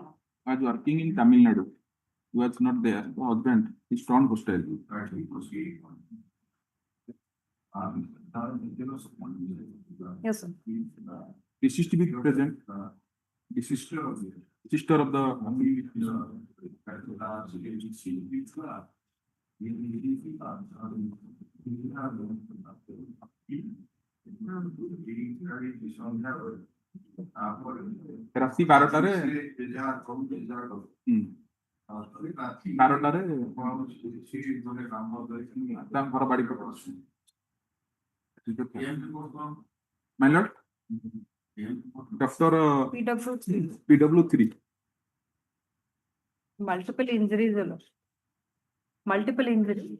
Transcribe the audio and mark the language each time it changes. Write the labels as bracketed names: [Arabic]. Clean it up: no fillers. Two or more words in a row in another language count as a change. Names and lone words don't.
[English] Was working in Tamil Nadu. He was not there. The husband is turned hostile. Yes, sir. Deceased to be present. Deceased sister of the. [Odia] ରାତି 12ଟାରେ 12ଟାରେ ତାଙ୍କ ଘର ବାଡି [English] My lord, Doctor PW3. Multiple injuries. Multiple injuries.